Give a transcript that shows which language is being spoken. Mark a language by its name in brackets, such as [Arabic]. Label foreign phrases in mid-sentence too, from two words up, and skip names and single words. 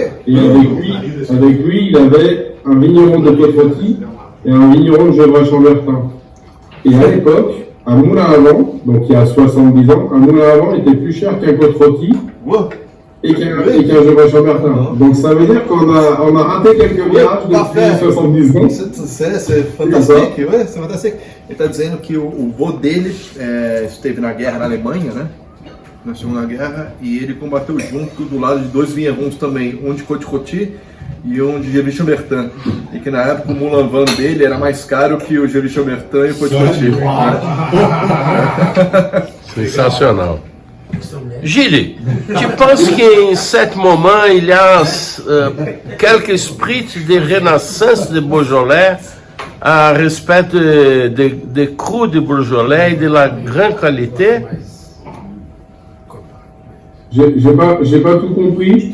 [French] Et avec lui, il avait un vigneron de Côte-Rôtie et un vigneron de Gevrey-Chambertin. Et à l'époque, un moulin à vent, donc il y a 70 ans, un moulin à vent était plus cher qu'un Côte-Rôtie. Wow. et qu'un Georges Chambertin. Donc ça veut dire qu'on a raté quelques virages depuis 70 ans. C'est fantástico, c'est fantástico. [Portuguese] Ele está dizendo que o vô dele esteve na guerra na Alemanha, né? Na Segunda Guerra, e ele combateu junto do lado de dois vinherons também, um de Coty e um de Gervais Chambertin. E que na época o Moulin Van dele era mais caro que o Gervais Chambertin e o Coty. Sensacional. [French] Gilles, tu penses qu'en ce moment, il y a quelques esprits de renaissance de Beaujolais à respect des crus de Beaujolais et de la grande qualité? J'ai pas tout compris.